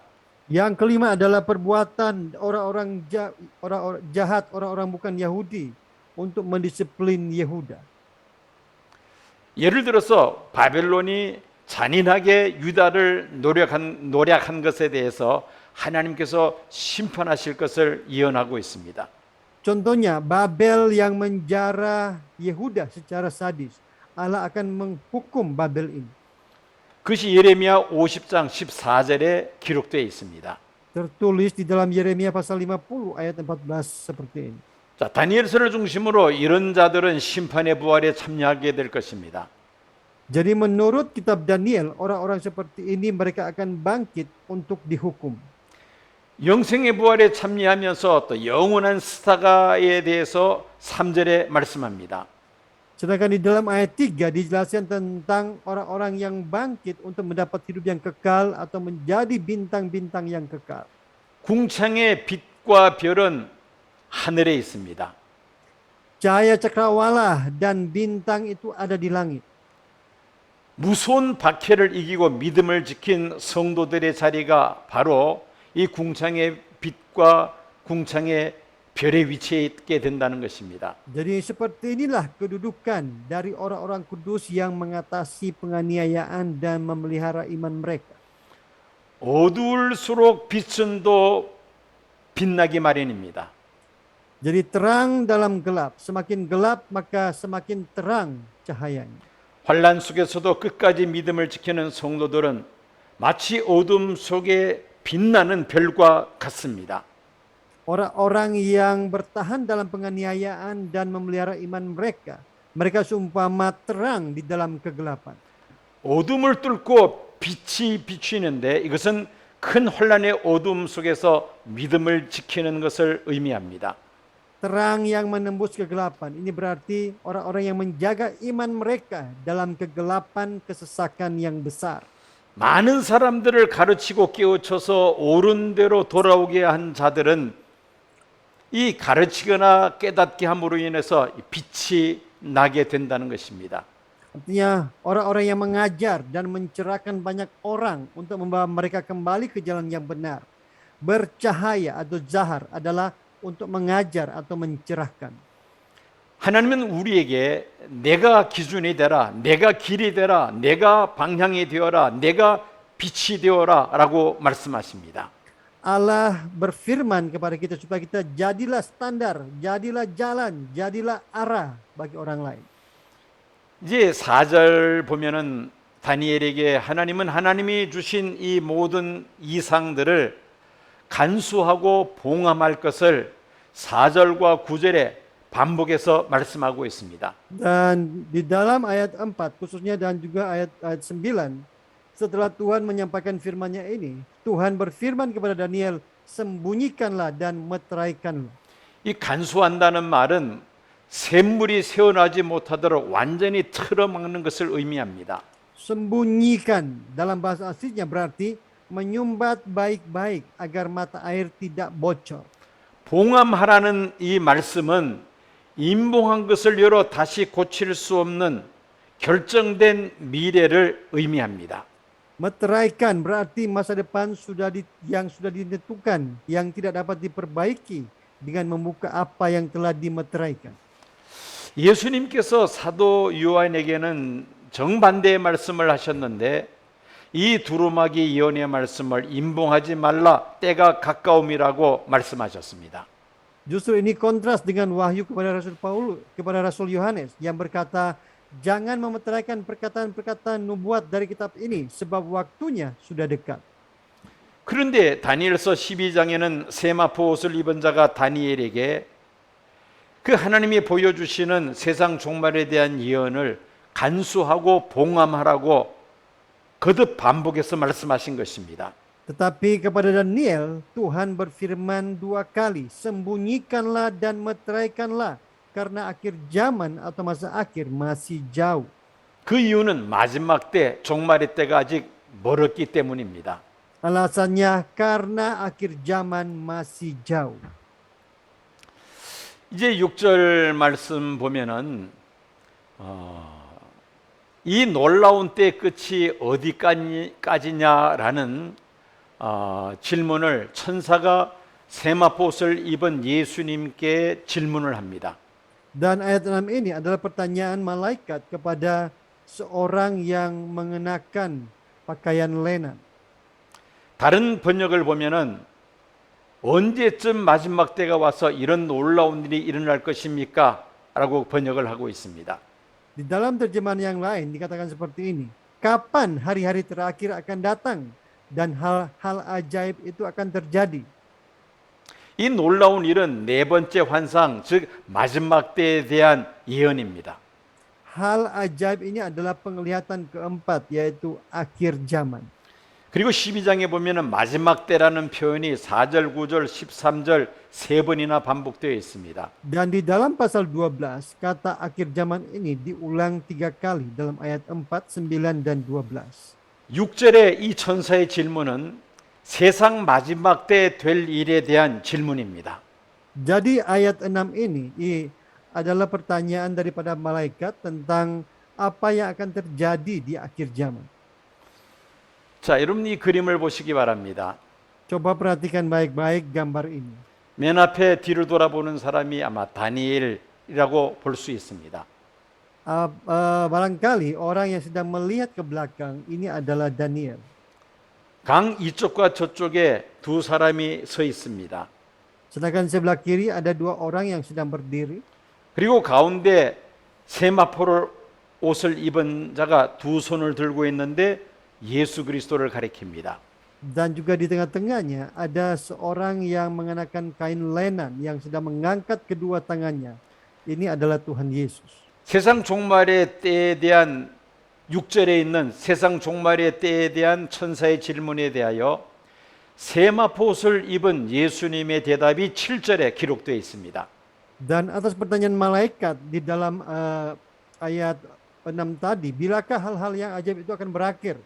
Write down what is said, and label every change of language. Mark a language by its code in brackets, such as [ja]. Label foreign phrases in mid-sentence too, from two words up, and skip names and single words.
[id] Yang kelima adalah perbuatan orang-orang jahat, orang-orang bukan Yahudi untuk mendisiplin Yehuda. [ko] 예를 들어서 바벨론이 잔인하게 유다를 노략한 것에 대해서 하나님께서 심판하실 것을 예언하고 있습니다. [id] Contohnya, Babel yang menjara Yehuda secara sadis. Allah akan menghukum Babel ini. [ko] 그것이 예레미야 50장 14절에 기록되어 있습니다. [id] Tertulis di dalam Yeremia pasal 50 ayat 14 seperti ini. [ko] 자, 다니엘서를 중심으로 이런 자들은 심판의 부활에 참여하게 될 것입니다. [id] Jadi menurut kitab Daniel, orang-orang seperti ini mereka akan bangkit untuk dihukum. [ko] 영생의 부활에 참여하면서 또 영원한 스타가에 대해서 3절에 말씀합니다. [id] Sedangkan di dalam ayat 3 dijelaskan tentang orang-orang yang bangkit untuk mendapat hidup yang kekal atau menjadi bintang-bintang yang kekal. [ko] 궁창의 빛과 별은 하늘에 있습니다. [id] Cahaya cakrawala dan bintang itu ada di langit. [ko] 무서운 박해를 이기고 믿음을 지킨 성도들의 자리가 바로 이 궁창의 빛과 궁창의 별의 위치에 있게 된다는 것입니다. [id] Jadi seperti inilah kedudukan dari orang-orang kudus yang mengatasi penganiayaan dan memelihara iman mereka. [ko] 어두울수록 빛은 더 빛나기 마련입니다. [id] Jadi terang dalam gelap, semakin gelap maka semakin terang cahayanya. [ko] 환난 속에서도 끝까지 믿음을 지키는 성도들은 마치 어둠 속에 빛나는 별과 같습니다. [id] Orang-orang yang bertahan dalam penganiayaan dan memelihara iman mereka, mereka seumpama terang di dalam kegelapan. [ko] 어둠을 뚫고 빛이 비추는데 이것은 큰 혼란의 어둠 속에서 믿음을 지키는 것을 의미합니다. [id] Terang yang menembus kegelapan. Ini berarti orang-orang yang menjaga iman mereka dalam kegelapan kesesakan yang besar. [ko] 많은 사람들을 가르치고 깨우쳐서 옳은 대로 돌아오게 한 자들은 이 가르치거나 깨닫게 함으로 인해서 빛이 나게 된다는 것입니다. [id] Artinya orang-orang yang mengajar dan mencerahkan banyak orang untuk membawa mereka kembali ke jalan yang benar. Bercahaya atau zahar adalah untuk mengajar atau mencerahkan. [ko] 하나님은 우리에게 내가 기준이 되라, 내가 길이 되라, 내가 방향이 되어라, 내가 빛이 되어라 라고 말씀하십니다. [id] Allah berfirman kepada kita supaya kita jadilah standar, jadilah jalan, jadilah arah bagi orang lain. [ko] 이제 4절 보면은 다니엘에게 하나님은 하나님이 주신 이 모든 이상들을 간수하고 봉함할 것을 4절과 9절에 반복해서 말씀하고 있습니다. [id] Dan di dalam ayat 4 khususnya dan juga ayat 9 setelah Tuhan menyampaikan firman-Nya ini, Tuhan berfirman kepada Daniel, sembunyikanlah dan meteraikanlah. [ko] 이 간수한다는 말은 샘물이 새어나지 못하도록 완전히 틀어막는 것을 의미합니다. [id] Sembunyikan dalam bahasa aslinya berarti menyumbat baik-baik agar mata air tidak bocor. [ko] 봉함하라는 이 말씀은 임봉한 것을 열어 다시 고칠 수 없는 결정된 미래를 의미합니다. [id] Meteraikan berarti masa depan yang sudah ditentukan, yang tidak dapat diperbaiki dengan membuka apa yang telah dimeteraikan. [ko] 예수님께서 사도 요한에게는 정반대의 말씀을 하셨는데 이 두루마기 예언의 말씀을 임봉하지 말라, 때가 가까움이라고 말씀하셨습니다. [id] Justru ini kontras dengan wahyu kepada Rasul Yohanes yang berkata, jangan memeteraikan perkataan-perkataan nubuat dari kitab ini sebab waktunya sudah dekat. [ko] 그런데 다니엘서 12장에는 세마포 옷을 입은 자가 다니엘에게 그 하나님이 보여주시는 세상 종말에 대한 예언을 간수하고 봉함하라고 거듭 반복해서 말씀하신 것입니다. [id] Tetapi kepada Daniel, Tuhan berfirman 2 kali, sembunyikanlah dan meteraikanlah, karena akhir zaman atau masa akhir masih jauh. [ko] 그 이유는 마지막 때, 종말의 때가 아직 멀었기 때문입니다. [id] Alasannya karena akhir zaman masih jauh. [ko] 이제 6절 말씀 보면은 이 놀라운 때의 끝이 어디까지냐라는 질문을 천사가 세마포옷을 입은 예수님께 질문을 합니다. [id] Dan ayat 6 ini adalah pertanyaan malaikat kepada seorang yang mengenakan pakaian lenan. [ko] 다른 번역을 보면은 언제쯤 마지막 때가 와서 이런 놀라운 일이 일어날 것입니까? 라고 번역을 하고 있습니다. [id] Di dalam terjemahan yang lain dikatakan seperti ini. Kapan hari-hari terakhir akan datang dan hal-hal ajaib itu akan terjadi? [ko] 이 놀라운 일은 네 번째 환상, 즉 마지막 때에 대한 예언입니다. [id] Hal ajaib ini adalah penglihatan keempat, yaitu akhir zaman. [ko] 그리고 12장에 보면은 마지막 때라는 표현이 4절, 9절, 13절 세 번이나 반복되어 있습니다. [id] Dan di dalam pasal 12, kata akhir zaman ini diulang 3 kali dalam ayat 4, 9, dan 12. [ko] 6절의 이 천사의 질문은 세상 마지막 때 될 일에 대한 질문입니다. [id] Jadi ayat 6 ini adalah pertanyaan daripada malaikat tentang apa yang akan terjadi di akhir zaman. [ko] 자, 여러분 이 그림을 보시기 바랍니다. [id] Coba perhatikan baik-baik gambar ini. [ko] 맨 앞에 뒤를 돌아보는 사람이 아마 다니엘이라고 볼 수 있습니다. [id] Barangkali orang yang sedang melihat ke belakang ini adalah Daniel. [ko] 강 이쪽과 저쪽에 두 사람이 서 있습니다. [id] Sedangkan sebelah kiri ada 2 orang yang sedang berdiri. [ko] 그리고 가운데 세마포를 옷을 입은 자가 두 손을 들고 있는데 예수 그리스도를 가리킵니다. [id] Dan juga di tengah-tengahnya ada seorang yang mengenakan kain lenan yang sedang mengangkat kedua tangannya. Ini adalah Tuhan Yesus. [ko] 세상 종말의 때에 대한 6절에 있는 세상 종말의 때에 대한 천사의 질문에 대하여 세마포 옷을 입은 예수님의 대답이 7절에 기록되어 있습니다. [id] Dan atas pertanyaan malaikat di dalam ayat 6 tadi, bilakah hal-hal yang ajaib itu akan berakhir?